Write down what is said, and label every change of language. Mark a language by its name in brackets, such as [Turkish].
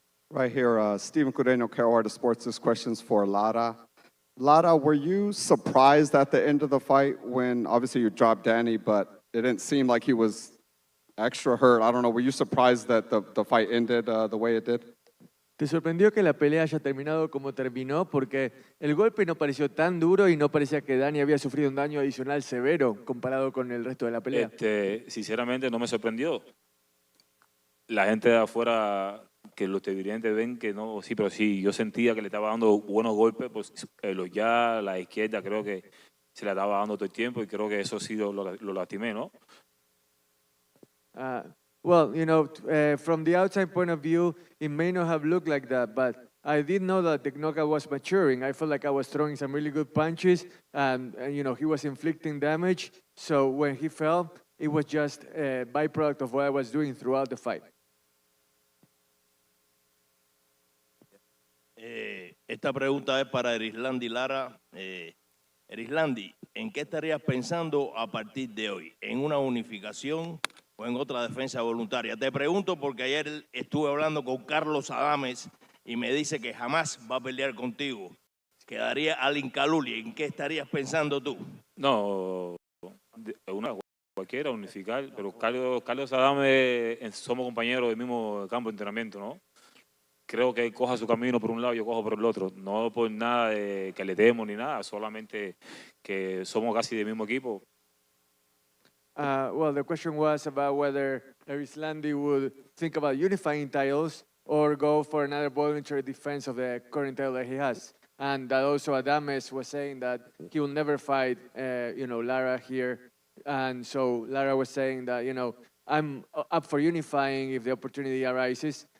[English] Right here, Stephen Cudeno, Carolina Sports. This question's for Lara. Lara, were you surprised at the end of the fight when, obviously, you dropped Danny, but it didn't seem like he was extra hurt? I don't know, were you surprised that the fight ended the way it did? [Spanish] ¿Te sorprendió que la pelea haya terminado como terminó? Porque el golpe no pareció tan duro y no parecía que Danny había sufrido un daño adicional severo comparado con el resto de la pelea. Sinceramente no me sorprendió. La gente de afuera, que los televidentes ven que no, sí, pero sí, yo sentía que le estaba dando buenos golpes, pues la izquierda creo que se le estaba dando todo el tiempo y creo que eso sí lo lastimé, ¿no? [English] Well, from the outside point of view, it may not have looked like that, but I did know that the knockout was maturing. I felt like I was throwing some really good punches, and he was inflicting damage. So when he fell, it was just a byproduct of what I was doing throughout the fight. [Spanish] Esta pregunta es para Erislandy Lara. Erislandy, ¿en qué estarías pensando a partir de hoy? ¿En una unificación o en otra defensa voluntaria? Te pregunto porque ayer estuve hablando con Carlos Adames y me dice que jamás va a pelear contigo. Quedaría al Incaluli. ¿En qué estarías pensando tú? No, cualquiera, unificar, pero Carlos Adame somos compañeros del mismo campo de entrenamiento, ¿no? Creo que él coja su camino por un lado y yo cojo por el otro. No por nada de que le demos ni nada, solamente que somos casi del mismo equipo. [English] Well, the question was about whether Erislandy would think about unifying titles or go for another voluntary defense of the current title that he has. And that also Adames was saying that he will never fight, Lara here. And so Lara was saying that, I'm up for unifying if the opportunity arises.